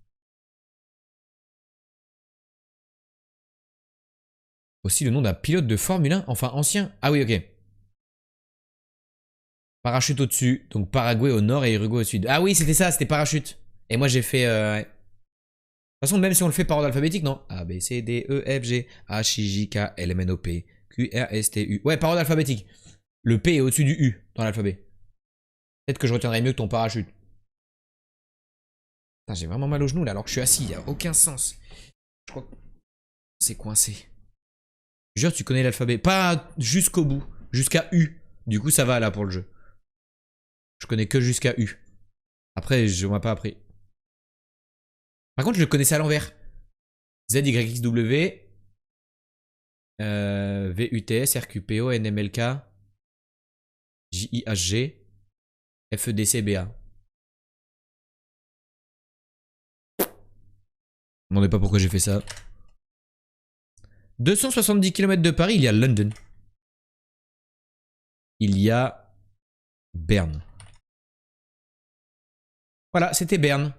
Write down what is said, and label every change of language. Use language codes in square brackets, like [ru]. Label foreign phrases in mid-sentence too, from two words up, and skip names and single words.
[fr] Aussi le nom d'un pilote de Formule 1, enfin ancien. Ah oui, ok. Parachute au-dessus. Donc Paraguay au nord et Uruguay au sud. Ah oui, c'était ça, c'était parachute. Et moi, j'ai fait... De toute façon, même si on le fait par ordre alphabétique, non? A, B, C, D, E, F, G, H, I, J, K, L, M, N, O, P, Q, R, S, T, U. Ouais, par ordre alphabétique. Le P est au-dessus du U dans l'alphabet. Peut-être que je retiendrai mieux que ton parachute. Putain, j'ai vraiment mal au genou là alors que je suis assis, y a aucun sens. Je crois que c'est coincé. Jure, tu connais l'alphabet. Pas jusqu'au bout, jusqu'à U. Du coup, ça va là pour le jeu. Je connais que jusqu'à U. Après, je m'ai pas appris. Par contre, je le connaissais à l'envers. Z, Y, X, W. V, U, T, S, R, Q, P, O, N, M, L, K. J, I, H, G. F, E, D, C, B, A. Je me demandais pas pourquoi j'ai fait ça. 270 km de Paris, il y a London. Il y a Berne. Voilà, c'était Berne.